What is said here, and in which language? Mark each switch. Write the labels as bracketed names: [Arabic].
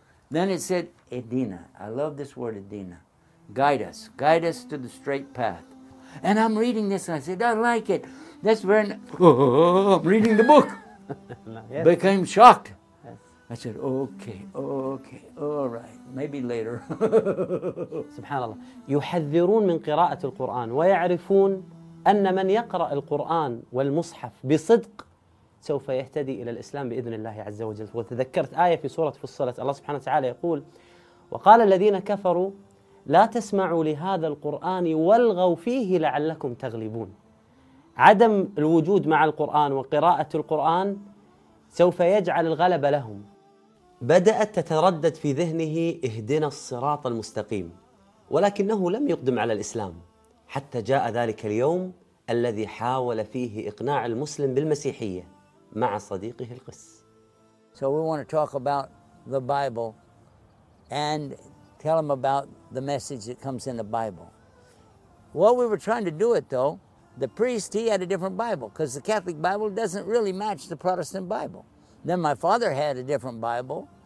[English] Then it said, Edina. I love this word, Edina. Guide us. Guide us to the straight path. And I'm reading this and I said, I like it. That's very I'm reading the book. Yes. Became shocked. Yes. I said, okay, all right. Maybe later. [Arabic] SubhanAllah. يحذرون من قراءة القرآن ويعرفون أن من يقرأ القرآن والمصحف بصدق سوف يهتدي إلى الإسلام بإذن الله عز وجل. وتذكرت آية في سورة فصلت، الله سبحانه وتعالى يقول وقال الذين كفروا لا تسمعوا لهذا القرآن والغوا فيه لعلكم تغلبون. عدم الوجود مع القرآن وقراءة القرآن سوف يجعل الغلبة لهم. بدأت تتردد في ذهنه اهدنا الصراط المستقيم، ولكنه لم يقدم على الإسلام حتى جاء ذلك اليوم الذي حاول فيه إقناع المسلم بالمسيحية مع صديقه القس. [English] So we want to talk about the Bible and tell him about the message that comes in the Bible. What we were trying to do it though, the priest, he had a different Bible because the Catholic Bible doesn't really match the Protestant Bible. Then my father had a different Bible